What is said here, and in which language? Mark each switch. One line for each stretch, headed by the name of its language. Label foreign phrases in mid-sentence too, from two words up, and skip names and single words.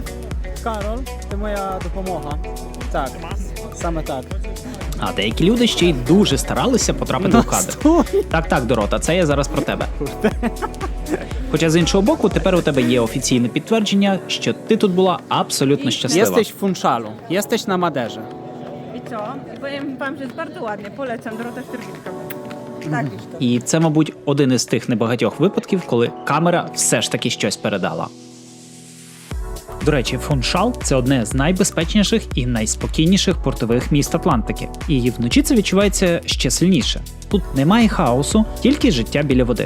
Ukrainian: Кароль, ти моя допомога. Так, саме так. А деякі люди ще й дуже старалися потрапити у кадр. Так, Дорота, це я зараз про тебе. Хоча з іншого боку, тепер у тебе є офіційне підтвердження, що ти тут була абсолютно щаслива.
Polish: Jesteś w Funszalu, jesteś na Maderze. I co? Powiem wam, że jest bardzo ładnie. Polecam, Dorota Sztyrkicka. Tak już to.
Ukrainian: І це, мабуть, один із тих небагатьох випадків, коли камера все ж таки щось передала. До речі, Фуншал – це одне з найбезпечніших і найспокійніших портових міст Атлантики. І вночі це відчувається ще сильніше. Тут немає хаосу, тільки життя біля води.